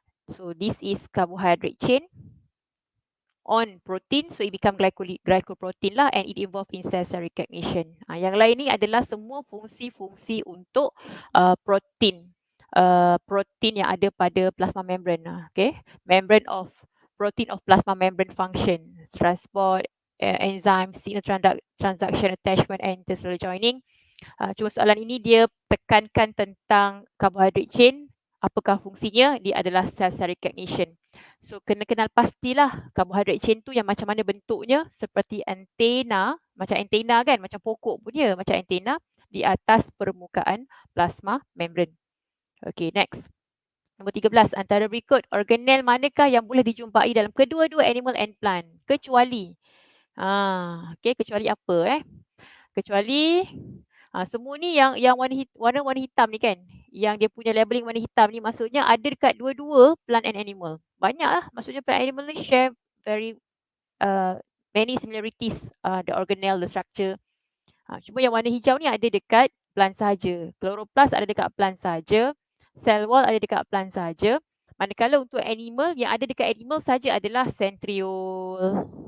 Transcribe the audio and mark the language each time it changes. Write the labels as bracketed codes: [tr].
[en] So this is carbohydrate chain on protein, so it become glycoprotein lah, and it involve in cell recognition. [ms] Yang lain ni adalah semua fungsi-fungsi untuk protein. Protein yang ada pada plasma membrane. [en] Okay, membrane of protein of plasma membrane function, transport, enzyme, signal transduction, attachment, and intercellular joining. [ms] Cuma soalan ini dia tekankan tentang carbohydrate chain. Apakah fungsinya? Dia adalah cell recognition. So kena kenal pastilah carbohydrate chain tu yang macam mana bentuknya, seperti antena, macam antena kan, macam pokok punya, macam antena di atas permukaan plasma membrane. Okay, next. Nombor 13, antara berikut organel manakah yang boleh dijumpai dalam kedua-dua animal and plant? Kecuali. Okay, kecuali apa Kecuali semua ni yang warna hitam ni kan, yang dia punya labeling warna hitam ni maksudnya ada dekat dua-dua plant and animal. Banyak lah, maksudnya [en] plant and animal ni share very many similarities, the organelle, the structure. [ms] Cuma yang warna hijau ni ada dekat plant saja. Chloroplast ada dekat plant saja. Cell wall ada dekat plant saja. Manakala untuk animal, yang ada dekat animal saja adalah centriole.